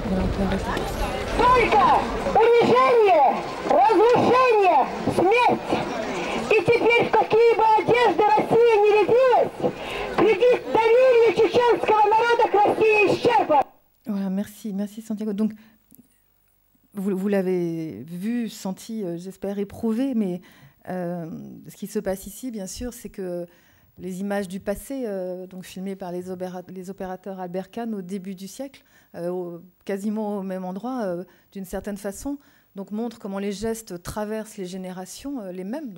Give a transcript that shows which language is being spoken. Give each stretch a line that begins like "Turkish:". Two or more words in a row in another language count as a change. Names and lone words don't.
Russian: Только унижение, разрушение, смерть. И теперь в какие бы одежды Россия не рядилась, кредит доверия чеченского народа к России исчерпан.
French: Voilà, merci Santiago. Donc, vous l'avez vu, senti, j'espère éprouvé, mais ce qui se passe ici, bien sûr, c'est que les images du passé, donc filmées par les opérateurs Albert Kahn au début du siècle, quasiment au même endroit, d'une certaine façon, donc montrent comment les gestes traversent les générations, les mêmes.